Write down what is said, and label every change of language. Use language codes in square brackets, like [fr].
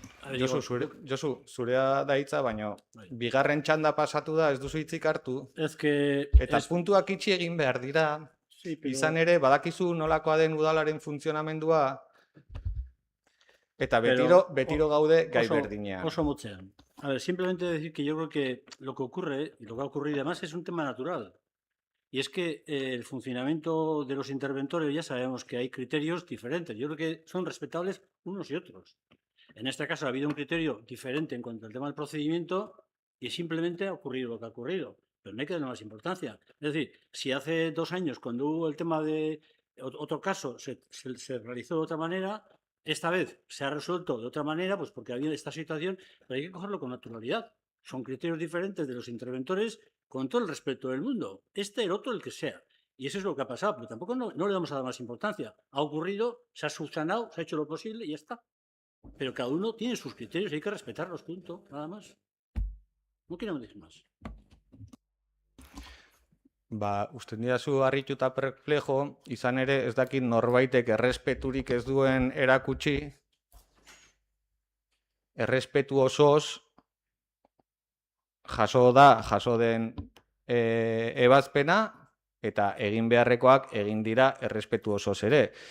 [eu] Josu, zurea da hitza, baina bigarren txanda pasatu da, ez duzu hitzik hartu. Eta puntuak itxi egin behar dira. Izan ere, badakizu nolakoa den udalaren funtzionamendua, eta betiro gaude gai berdinean. Oso motzean. [es] A ver, simplemente decir que yo creo que lo que ocurre, y lo que ha ocurrido además, es un tema natural. Y es que el funcionamiento de los interventores, ya sabemos que hay criterios diferentes. Yo creo que son respetables unos y otros. En este caso ha habido un criterio diferente en cuanto al tema del procedimiento y simplemente ha ocurrido lo que ha ocurrido. Pero no hay que darle más importancia. Es decir, si hace 2 años, cuando hubo el tema de otro caso, se realizó de otra manera, esta vez se ha resuelto de otra manera, pues porque había esta situación, pero hay que cogerlo con naturalidad. Son criterios diferentes de los interventores con todo el respeto del mundo. El otro, el que sea. Y eso es lo que ha pasado, pero tampoco no le vamos a dar más importancia. Ha ocurrido, se ha subsanado, se ha hecho lo posible y ya está. Pero cada uno tiene sus criterios y hay que respetarlos, punto, nada más. No queremos decir más. [eu] Uste didazu harrituta perplejo, izan ere ez dakit norbaitek errespeturik ez duen erakutsi, errespetu osoz jaso den ebazpena, eta egin beharrekoak egin dira errespetu osoz ere.